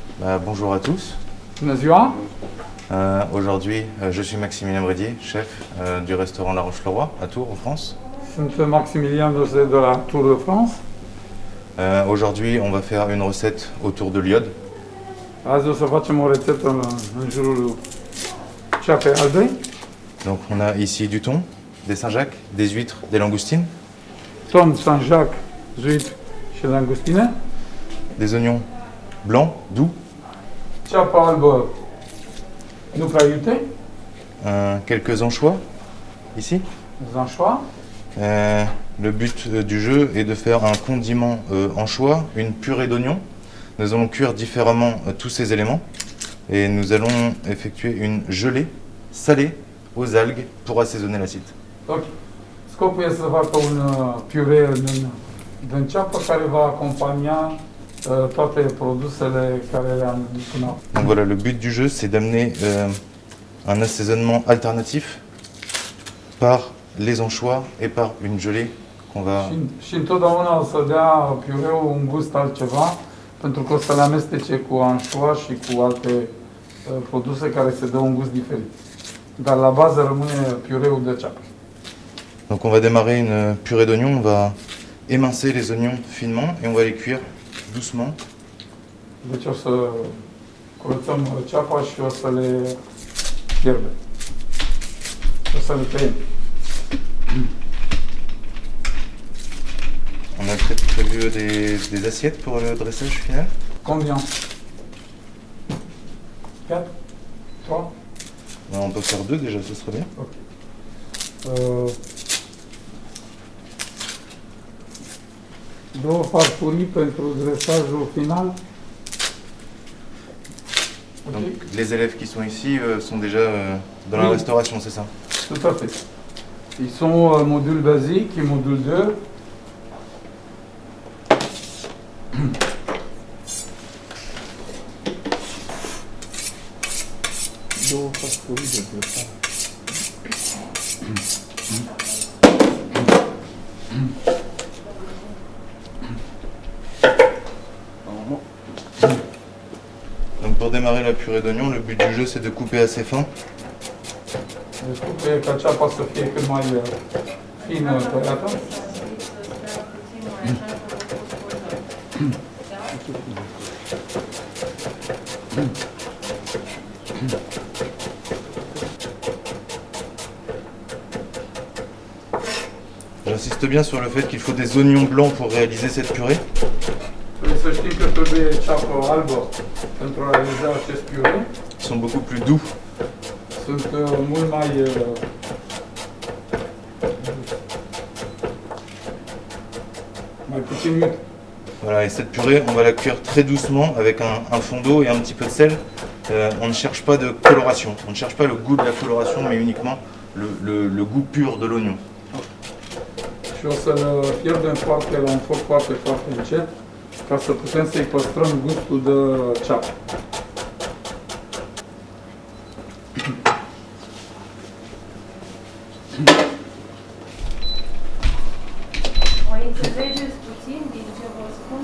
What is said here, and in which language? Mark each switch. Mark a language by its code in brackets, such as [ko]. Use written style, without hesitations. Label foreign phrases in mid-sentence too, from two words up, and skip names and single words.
[fr] Bonjour à tous. [ro] Bună ziua! [fr] Aujourd'hui, je suis Maximilien Brédier, chef du restaurant La Roche-le-Roi à Tours, en France. [ro] Sunt Maximilien Dose de la Tour de France. [fr] Aujourd'hui, on va faire une recette autour de l'iode. [ro] Azi o să facem o rețetă în jurul ceapei albe. [fr] Donc on a ici du thon, des Saint-Jacques, des huîtres, des langoustines, [ro] Ton, Saint-Jacques, zuit și langustine. [fr] des oignons blancs, doux, [ro] Ceapa albă nu prea iute, [fr] quelques anchois ici. [ro] zanșoa. [fr] Le but du jeu est de faire un condiment anchois, une purée d'oignons. Nous allons cuire différemment tous ces éléments et nous allons effectuer une gelée salée aux algues pour assaisonner l'acide. Ok. [ro] Scopul este să facă un piure din ceapă care va acompania toate produsele care le-am zis până acum. [fr] Donc voilà, le but du jeu, c'est d'amener un assaisonnement alternatif par les anchois et par une gelée qu'on va... [ro] Și întotdeauna o să dea piureul un gust altceva, pentru că o să le amestece cu anșoa și cu alte produse care se dă un gust diferit. Dar la bază rămâne piureul de ceapă. [fr] Donc on va démarrer une purée d'oignons, on va émincer les oignons finement et on va les cuire doucement. [ro] Deci o să curățăm ceapa și o să le fierbem. O să le tăiem. [fr] On a peut-être prévu des assiettes pour le dressage final. Combien? 4? 3? On peut faire 2 déjà, ce serait bien. Ok. [ro] Două farfurii pentru dresajul final. [fr] Donc les élèves qui sont ici sont déjà dans la Oui. restauration, c'est ça? Tout à fait. Ils sont module basique et module 2. [ro] Două farfurii de dresaj. [fr] Donc pour démarrer la purée d'oignon, le but du jeu c'est de couper assez fin. [ro] Deci trebuie ca ceapa să fie cât mai fină tăiată. [fr] J'insiste bien sur le fait qu'il faut des oignons blancs pour réaliser cette purée. [ro] Trebuie să știm că trebuie ceapă albă pentru a realiza acest piure. [fr] Ils sont beaucoup plus doux. [ro] Sunt mult mai puțin iute. [fr] Voilà, et cette purée, on va la cuire très doucement avec un fond d'eau et un petit peu de sel. On ne cherche pas de coloration, on ne cherche pas le goût de la coloration, mais uniquement le goût pur de l'oignon. [ro] Și o să-l fierbem la un foc foarte, foarte încet, ca să putem să-i păstrăm gustul de ceapă. Mai înțelegeți puțin din ce vă spune?